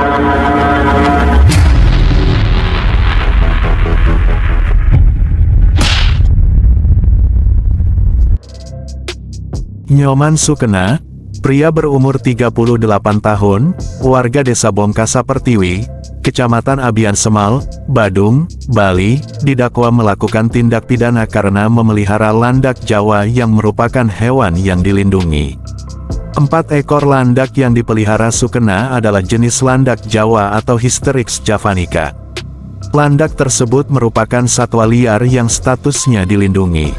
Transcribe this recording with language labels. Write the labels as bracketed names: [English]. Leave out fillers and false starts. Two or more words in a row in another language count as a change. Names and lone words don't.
[Indonesian] Nyoman Sukena, pria berumur 38 tahun, warga desa Bongkasa Pertiwi, Kecamatan Abian Semal, Badung, Bali, didakwa melakukan tindak pidana karena memelihara landak Jawa yang merupakan hewan yang dilindungi. 4 ekor landak yang dipelihara Sukena adalah jenis landak Jawa atau Hysterix javanica. Landak tersebut merupakan satwa liar yang statusnya dilindungi.